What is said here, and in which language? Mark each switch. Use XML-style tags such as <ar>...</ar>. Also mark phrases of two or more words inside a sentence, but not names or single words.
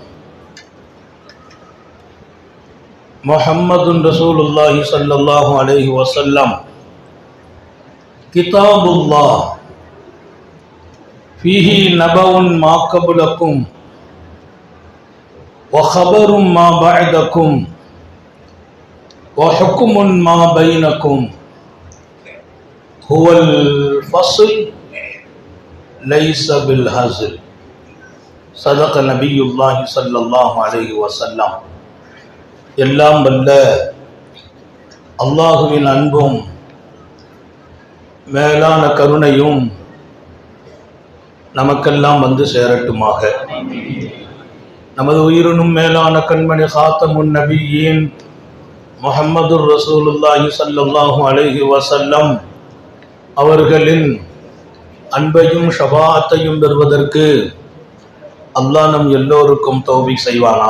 <ar>محمد رسول الله صلى الله عليه وسلم كتاب الله فيه نبأ ما قبلكم وخبر ما بعدكم وحكم ما بينكم هو الفصل ليس بالهزل صدق نبي الله صلى الله عليه وسلم</ar> <ta>எல்லாம் வல்ல அல்லாஹுவின் அன்பும் மேலான கருணையும் நமக்கெல்லாம் வந்து சேரட்டுமாக. நமது உயிரினும் மேலான கண்மணி காத்தமுன் நபியின் முஹம்மதுர் ரசூலுல்லாஹி</ta> <ar>صلى الله عليه وسلم</ar> <ta>அவர்களின் அன்பையும் ஷஃபாஅத்தையும் பெறுவதற்கு அல்லாஹ் நம் எல்லோருக்கும் தௌஃபீக் செய்வானாக.</ta>